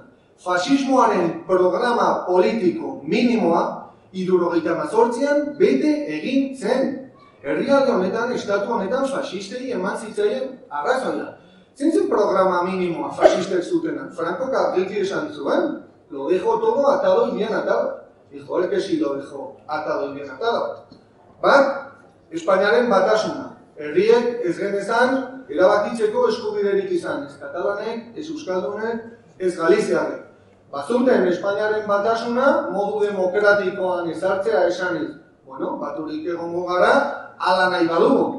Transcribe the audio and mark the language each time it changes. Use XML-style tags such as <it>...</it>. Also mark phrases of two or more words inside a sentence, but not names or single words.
<eu>Fasismoaren programa politiko minimoa 78an bete egin zen. Herrialde honetan, estatu honetan, fasistei eman zitzaien arrazoia. Zein zen programa minimoa fasistek zutenak? Franco Argiki esan zuen,</eu> <es>lo dejo todo atado y bien atado. Dijo, que si lo dejo atado y bien atado.</es> <eu>Bat, Espainiaren batasuna. Herriek ez genezan erabakitzeko eskubiderik izan. Ez katalanek, ez euskaldunek, ez galiziarrek. Bazuten Espainiaren batasuna modu demokratikoan ezartzea esaniz. Bueno, baturik egongo gara, ala nahi badugu.</eu>